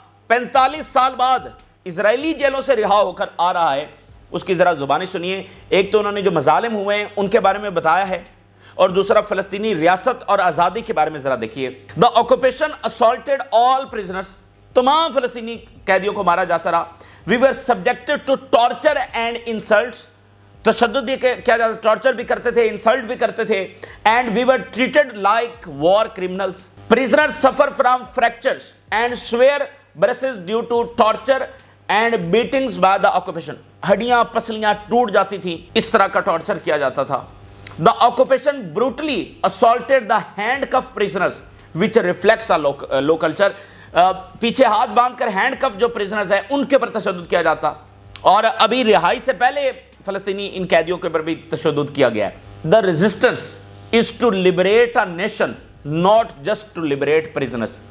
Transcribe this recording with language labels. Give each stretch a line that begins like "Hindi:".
Urdu: 45 سال بعد اسرائیلی جیلوں سے رہا ہو کر آ رہا ہے اس کی ذرا زبانی سنیے۔ ایک تو انہوں نے جو مظالم ہوئے ہیں ان کے بارے میں بتایا ہے، اور دوسرا فلسطینی ریاست اور آزادی کے بارے میں ذرا دیکھیے۔
English: The occupation assaulted all prisoners.
Urdu: تمام فلسطینی قیدیوں کو مارا جاتا رہا۔
English: We were subjected to torture and insults.
Urdu: تشدد بھی کیا جاتا، ٹارچر بھی کرتے تھے، انسلٹ بھی کرتے تھے۔
English: And we were treated like war criminals. Prisoners suffer from fractures and severe bruises due to torture and beatings by the occupation.
Urdu: ہڈیاں پسلیاں ٹوٹ جاتی تھیں، اس طرح کا ٹارچر کیا جاتا تھا۔
English: The occupation brutally assaulted the handcuffed prisoners, which reflects a low culture.
Urdu: پیچھے ہاتھ باندھ کر ہینڈ کف جو پریزنرز ہیں ان کے پر تشدد کیا جاتا، اور ابھی رہائی سے پہلے فلسطینی ان قیدیوں کے پر بھی تشدد کیا گیا ہے۔
English: The resistance is to liberate a nation, not just to liberate prisoners.